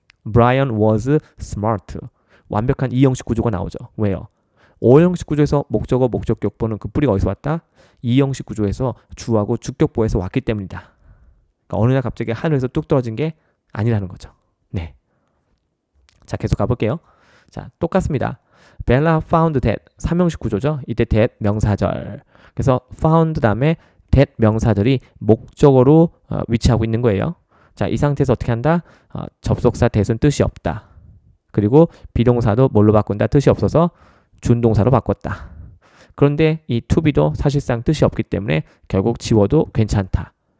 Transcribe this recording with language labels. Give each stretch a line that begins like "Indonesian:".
English: Brian was smart.
Korean: 완벽한 2형식 구조가 나오죠. 왜요? O형식 구조에서 목적어, 목적격보는 그 뿌리가 어디서 왔다? E형식 구조에서 주하고 주격보에서 왔기 때문이다. 그러니까 어느 날 갑자기 하늘에서 뚝 떨어진 게 아니라는 거죠. 네. 자, 계속 가볼게요. 자, 똑같습니다.
English: Bella found that
Korean: 3형식 구조죠. 이때 that 명사절. 그래서 found 다음에 that 명사절이 목적어로 위치하고 있는 거예요. 자, 이 상태에서 어떻게 한다? 접속사 that은 뜻이 없다. 그리고 비동사도 뭘로 바꾼다? 뜻이 없어서 준동사로 바꿨다. 그런데 이 to be도 사실상 뜻이 없기 때문에 결국 지워도 괜찮다.